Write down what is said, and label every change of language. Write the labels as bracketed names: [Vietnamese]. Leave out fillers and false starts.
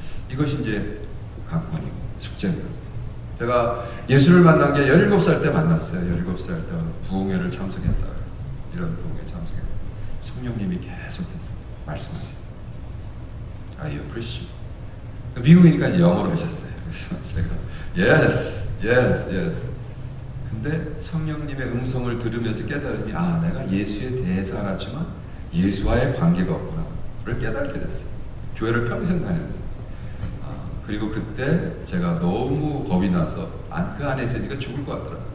[Korean] 이것이 이제 관건이고 숙제입니다. 제가 예수를 만난 게 17살 때 만났어요. 17살 때 부흥회를 참석했다. 이런 부흥회 참석했다. 성령님이 계속해서 말씀하세요. [English] Are you Christian? [Korean] 미국이니까 이제 영어로 하셨어요. 그래서 제가 [English] Yes, yes, yes. [Korean] 근데 성령님의 음성을 들으면서 깨달음이 내가 예수에 대해서 알았지만 예수와의 관계가 없구나를 깨닫게 됐어요. 교회를 평생 다녔는데 그리고 그때 제가 너무 겁이 나서 그 안에 있으니까 죽을 것 같더라고요.